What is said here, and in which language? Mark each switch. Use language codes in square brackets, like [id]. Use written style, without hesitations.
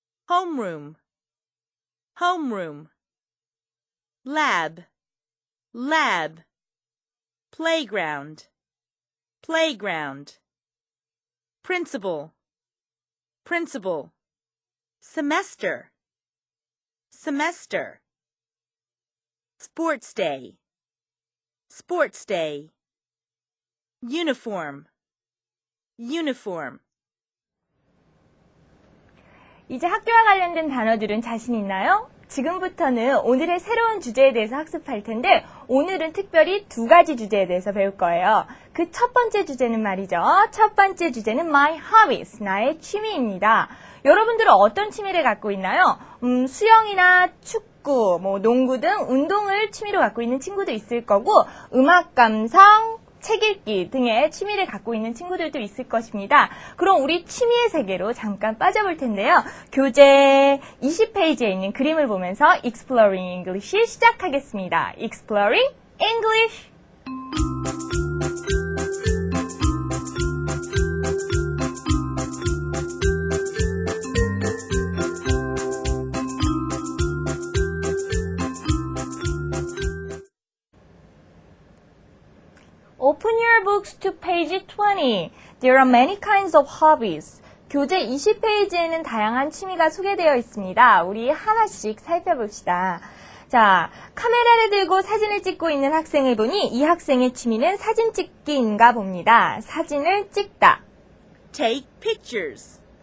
[en] homeroom, homeroom, lab, lab, playground, playground, principal, principal, semester, semester, sports day, sports day, uniform, uniform. [ko] 이제 학교와 관련된 단어들은 자신 있나요? 지금부터는 오늘의 새로운 주제에 대해서 학습할 텐데 오늘은 특별히 두 가지 주제에 대해서 배울 거예요. 그 첫 번째 주제는 말이죠. 첫 번째 주제는 [en] my hobbies, [ko] 나의 취미입니다. 여러분들은 어떤 취미를 갖고 있나요? 수영이나 축구, 농구 등 운동을 취미로 갖고 있는 친구도 있을 거고 음악 감상, 책 읽기 등의 취미를 갖고 있는 친구들도 있을 것입니다. 그럼 우리 취미의 세계로 잠깐 빠져볼 텐데요. 교재 20페이지에 있는 그림을 보면서 Exploring English 시작하겠습니다. [en] Exploring English! Open your books to page 20. There are many kinds of hobbies. [ko] 교재 20페이지에는 다양한 취미가 소개되어 있습니다. 우리 하나씩 살펴봅시다. 자, 카메라를 들고 사진을 찍고 있는 학생을 보니 이 학생의 취미는 사진 찍기인가 봅니다. 사진을 찍다. [en] Take pictures.